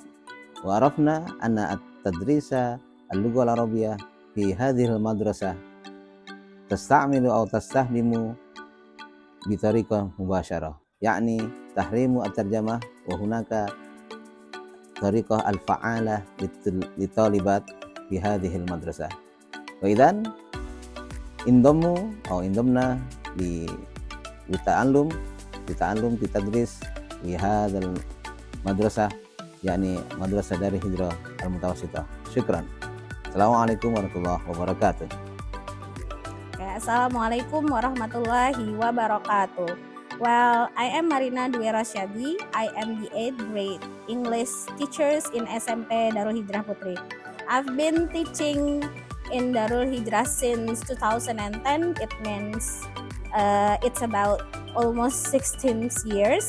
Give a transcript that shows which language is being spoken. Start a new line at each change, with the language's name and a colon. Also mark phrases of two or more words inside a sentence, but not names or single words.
Arabic: وعرفنا أن التدريس اللغة العربية في هذه المدرسة تستعمل أو تستخدم بطريقة مباشرة، يعني تحريم الترجمة وهناك طريقة الفعالة للطالبات في هذه المدرسة. وإذن عندما أو عندنا لتعلم تدريس في هذه المدرسة، يعني مدرسة دار الهجرة المتوسطة. شكرا. السلام عليكم ورحمة الله وبركاته. السلام عليكم ورحمة الله وبركاته.
English: Well, I am Marina Dwi Rasyadi. I am the 8th grade English teachers in SMP Darul Hijrah Putri. I've been teaching in Darul Hijrah since 2010. It means it's about almost 16 years.